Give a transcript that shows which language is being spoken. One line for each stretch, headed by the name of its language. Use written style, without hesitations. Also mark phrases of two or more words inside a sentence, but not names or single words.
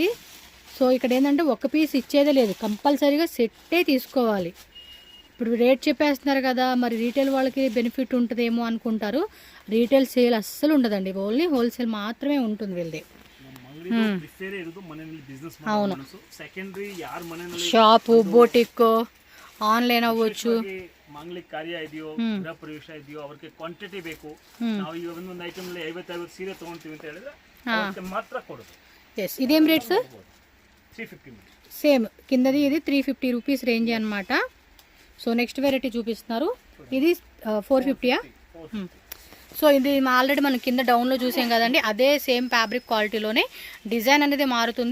Telugu: సో ఇక్కడ ఏంటంటే ఒక పీస్ ఇచ్చేదే లేదు, కంపల్సరీగా సెట్టే తీసుకోవాలి. ఇప్పుడు రేట్ చెప్పేస్తున్నారు కదా, మరి రీటైల్ వాళ్ళకి బెనిఫిట్ ఉంటుందేమో అనుకుంటారు.
English: retail sale
Telugu: అస్సలు ఉండదండి,
English: only wholesale
Telugu: మాత్రమే ఉంటుంది వీళ్ళది. అవును, షాపు
English: boutique online
Telugu: ಅవ్వచ్చు.
Kannada: ಮಂಗ್ಲಿಕ್ ಕಾರ್ಯ ಇದೆಯೋ, ಗೃಹ ಪ್ರವೇಶ ಇದೆಯೋ, ಅವ್ರಿಗೆ ಕ್ವಾಂಟಿಟಿ ಬೇಕು. ನಾವು ಈಗ ಒಂದೊಂದು ಐಟಮ್ 50 ಸೀರೆ ತಗೊಂತೀವಿ ಅಂತ ಹೇಳಿದ್ರೆ ಮಾತ್ರ ಕೊಡೋದು.
Telugu: ఎస్, ఇదేం రేట్ సార్? 350. సేమ్ కిందది ఇది 350
English: rupees range
Telugu: అనమాట. సో
English: next variety
Telugu: చూపిస్తున్నారు, ఇది 450. సో ఇది ఆల్రెడీ మనం కింద డౌన్లో చూసాం కదండి, అదే
English: same fabric quality
Telugu: డిజైన్ అనేది మారుతుంది.